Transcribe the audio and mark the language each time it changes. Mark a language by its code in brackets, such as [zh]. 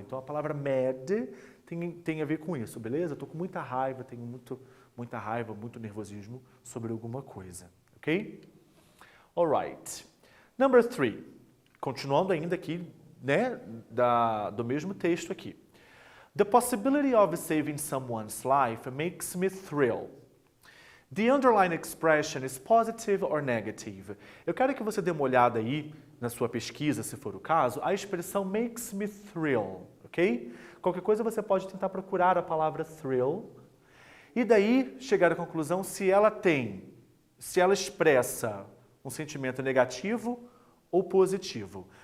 [pt] Então a palavra mad tem a ver com isso, beleza? Eu tô com muita raiva, tenho muita raiva, muito nervosismo sobre alguma coisa, ok? [en] Alright. Number 3. [pt] Continuando ainda aqui, né, do mesmo texto aqui. [en] The possibility of saving someone's life makes me thrill. The underlying expression is positive or negative. [pt] Eu quero que você dê uma olhada aí na sua pesquisa, se for o caso, a expressão [en] makes me thrill, [pt] ok? Qualquer coisa você pode tentar procurar a palavra thrill e daí chegar à conclusão se ela expressa um sentimento negativo ou positivo.